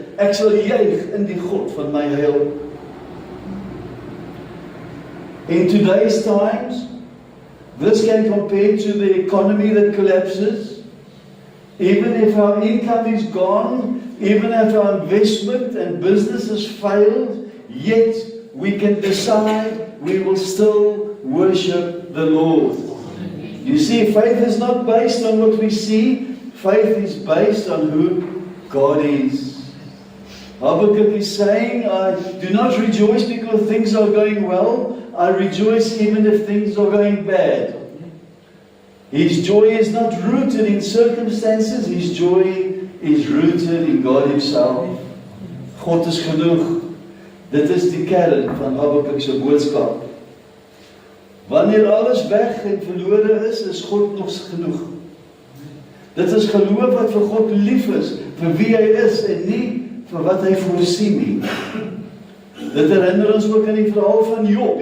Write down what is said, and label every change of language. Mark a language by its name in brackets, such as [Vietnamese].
[Afrikaans] Ek sal juig in die God van my heil. [English] In today's times, this can compare to the economy that collapses. Even if our income is gone, even if our investment and business has failed, yet we can decide we will still worship the Lord. You see, faith is not based on what we see. Faith is based on who God is. Habakkuk is saying, I do not rejoice because things are going well. I rejoice even if things are going bad. His joy is not rooted in circumstances. His joy is rooted in God Himself. [Afrikaans] God is genoeg. Dit is die kern van Habakkuk se boodskap. Wanneer alles weg en verlore is God nog genoeg. Dit is geloof wat vir God lief is, vir wie Hy is en nie vir wat Hy voorsien nie. Dit herinner ons ook aan die verhaal van Job.